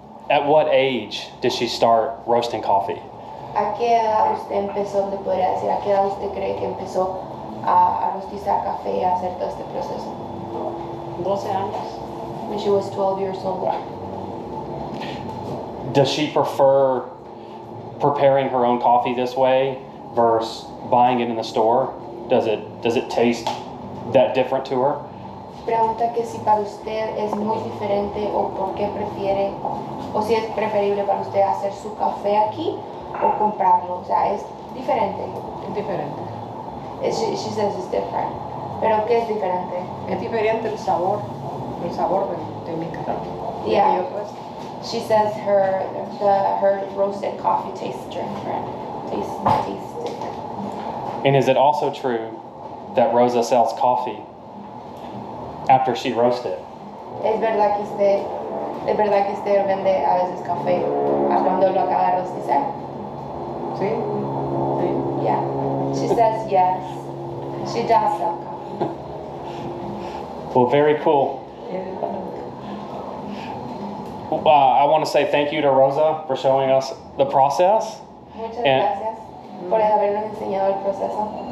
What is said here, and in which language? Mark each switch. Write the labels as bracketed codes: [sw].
[en] At what age did she start roasting coffee? [es] ¿A qué edad usted empezó, le podría decir, a qué edad usted cree que empezó a rostizar café y a hacer todo este proceso? 12 años. [en] When she was 12 years old. Does she prefer preparing her own coffee this way versus buying it in the store? Does it taste that different to her? [es] Pregunta que si para usted es muy diferente o por qué prefiere, o si es preferible para usted hacer su café aquí o comprarlo. O sea, es diferente. Es diferente. [en] She says it's different. [es] ¿Pero qué es diferente? Es diferente el sabor de mi café. [en] Yeah. [es] Yo, pues, [en] She says her roasted coffee tastes different. Tastes different. And is it also true that Rosa sells coffee after she roasts it? [es] Es verdad que usted vende a veces café cuando lo acaba de rostizar. sí. Sí. [en] Yeah. She says yes. She does sell coffee. Well, very cool. I want to say thank you to Rosa for showing us the process. [es] Muchas [en] And- [es] gracias por habernos enseñado el proceso.